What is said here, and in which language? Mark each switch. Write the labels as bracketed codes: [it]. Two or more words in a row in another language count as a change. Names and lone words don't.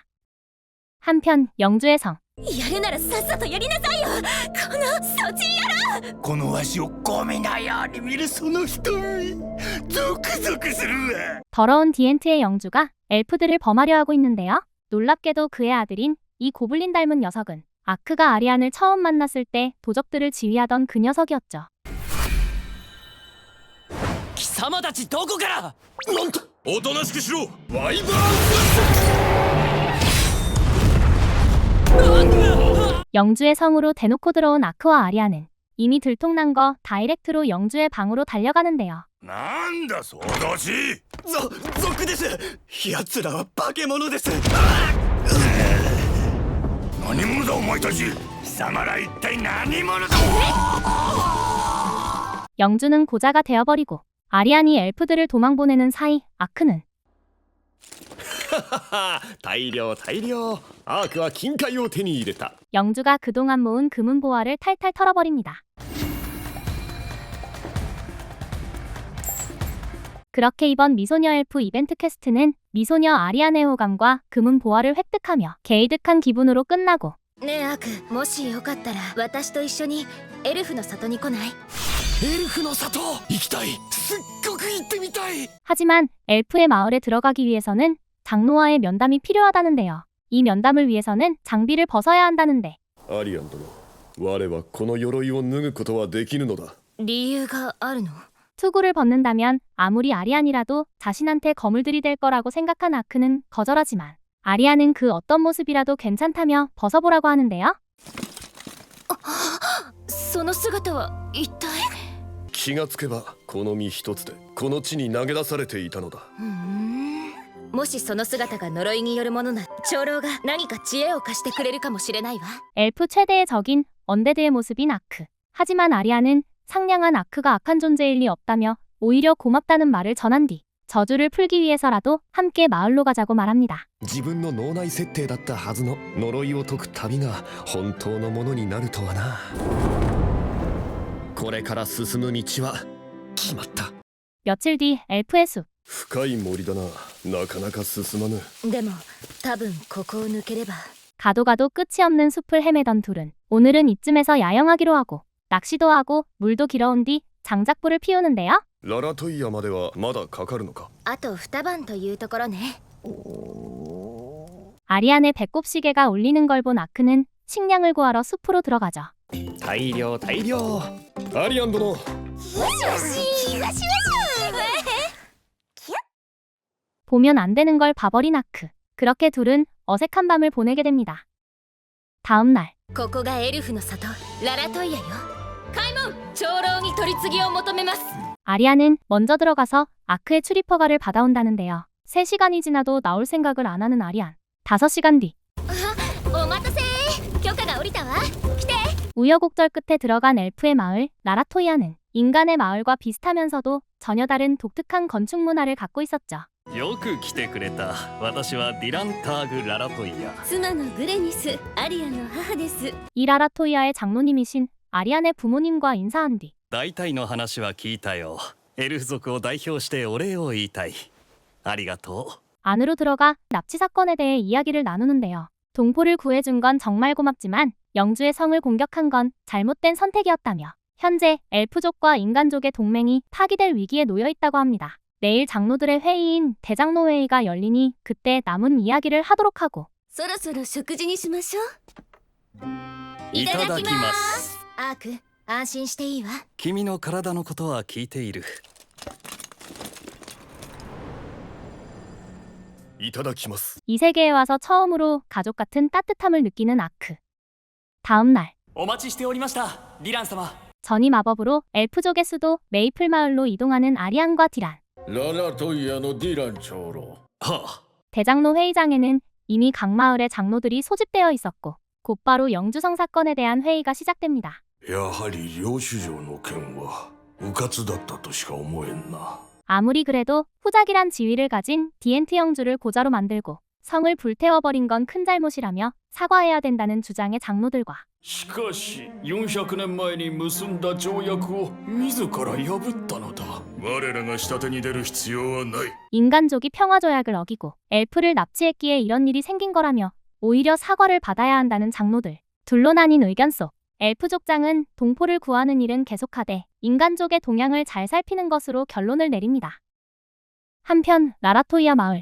[ko] 한편 영주의 성. [ja] やるならさっさとやりなさいよこのソチ野郎このわしをゴミなように見るその瞳ゾクゾクするわ [ko] 더러운 디엔트의 영주가 엘프들을 범하려 하고 있는데요. 놀랍게도 그의 아들인 이 고블린 닮은 녀석은 아크가 아리안을 처음 만났을 때 도적들을 지휘하던 그 녀석이었죠. [ja] 貴様たちどこからなんとおとなしくしろワイバーン [ko] 영주의 성으로 대놓고 들어온 아크와 아리안은 이미 들통난 거 다이렉트로 영주의 방으로 달려가는데요. [ja] なんだその年族です奴らは化け物です何者だお前たち貴様ら一体何者だ [ko] 영주는 고자가 되어버리고 아리안이 엘프들을 도망보내는 사이 아크는 [ja] 大量アークは金塊を手に入れた [ko] 영주가 그동안 모은 금은 보화를 탈탈 털어버립니다. 그렇게 이번 미소녀 엘프 이벤트 퀘스트는 미소녀 아리안의 호감과 금은 보화를 획득하며 개이득한 기분으로 끝나고 [ja] ねえアークもしよかったら私と一緒にエルフの里に来ないエルフの里行きたいすっごく行ってみたい [ko] 하지만 엘프의 마을에 들어가기 위해서는 장노와의 면담이 필요하다는데요. 이 면담을 위해서는 장비를 벗어야 한다는데 [ja] アリアン殿我はこの鎧を脱ぐことはできぬのだ理由があるの [ko] 투구를 벗는다면 아무리 아리안이라도 자신한테 검을 들이댈 거라고 생각한 아크는 거절하지만 아리안은 그 어떤 모습이라도 괜찮다며 벗어보라고 하는데요. [ja] その姿は一体気がつけばこの身一つでこの地に投げ出されていたのだもしその姿が呪いによるものなら長老が何か知恵を貸してくれるかもしれないわ [ko] 엘프 최대의 적인 언데드의 모습인 아크. 하지만 아리안은 상냥한 아크가 악한 존재일 리 없다며 오히려 고맙다는 말을 전한 뒤 저주를 풀기 위해서라도 함께 마을로 가자고 말합니다. [ja] 自分の脳内設定だったはずの呪いを解く旅が本当のものになるとはなこれから進む道は決まった [ko] 며칠 뒤 엘프의 숲. [ja] 深い森だななかなか進まぬでも多分ここを抜ければ [ko] 가도 가도 끝이 없는 숲을 헤매던 둘은 오늘은 이쯤에서 야영하기로 하고 낚시도 하고 물도 길어온 뒤 장작불을 피우는데요. [ja] ララトイヤまではまだかかるのかあと2晩というところね [ko] 아리안의 배꼽시계가 울리는 걸 본 아크는 식량을 구하러 숲으로 들어가죠. [ja] 大量アリアン殿 [ko] 보면 안 되는 걸 봐버린 아크. 그렇게 둘은 어색한 밤을 보내게 됩니다. 다음 날 [ja] ここがエルフの里ララトイヤよ開門長老に取り次ぎを求めます [ko] 아리안은 먼저 들어가서 아크의 출입허가를 받아온다는데요. 3시간이 지나도 나올 생각을 안 하는 아리안. 5시간 뒤 [ja] お待たせ許可が下りたわ来て [ko] 우여곡절 끝에 들어간 엘프의 마을 라라토이아는 인간의 마을과 비슷하면서도 전혀 다른 독특한 건축 문화를 갖고 있었죠. [ja] よく来てくれた私はディランターグ・ララトイヤ妻のグレニスアリアの母です [ko] 이 라라토이아의 장로님이신 아리안의 부모님과 인사한 뒤 [ja] 大体の話は聞いたよエルフ族を代表してお礼を言いたいありがとう [ko] 안으로 들어가 납치 사건에 대해 이야기를 나누는데요. 동포를 구해준 건 정말 고맙지만 영주의 성을 공격한 건 잘못된 선택이었다며 현재 엘프족과 인간족의 동맹이 파기될 위기에 놓여 있다고 합니다. 내일 장로들의 회의인 대장로 회의가 열리니 그때 남은 이야기를 하도록 하고 [ja] そろそろ食事にしましょういただきますアーク安心していいわ君の体のことは聞いているいただきます [ko] 이 세계에 와서 처음으로 가족 같은 따뜻함을 느끼는 아크. 다음 날 [ja] お待ちしておりましたディラン様 [ko] 전이 마법으로 엘프족의 수도 메이플 마을로 이동하는 아리안과 디란. [ja] ララトイヤのディラン長老はあ [ko] 대장로 회의장에는 이미 각 마을의 장로들이 소집되어 있었고 곧바로 영주성 사건에 대한 회의가 시작됩니다. [ja] やはり領主城の件は迂闊だったとしか思えんな [ko] 아무리 그래도 후작이란 지위를 가진 디엔트 영주를 고자로 만들고 성을 불태워버린 건 큰 잘못이라며 사과해야 된다는 주장의 장로들과 [ja] しかし400年前に結んだ条約を自ら破ったのだ。我らが下手に出る必要はない。 [ko] 인간족이 평화조약을 어기고 엘프를 납치했기에 이런 일이 생긴 거라며 오히려 사과를 받아야 한다는 장로들. 둘로 나뉜 의견 속 엘프족장은 동포를 구하는 일은 계속하되 인간족의 동향을 잘 살피는 것으로 결론을 내립니다. 한편 라라토이아 마을.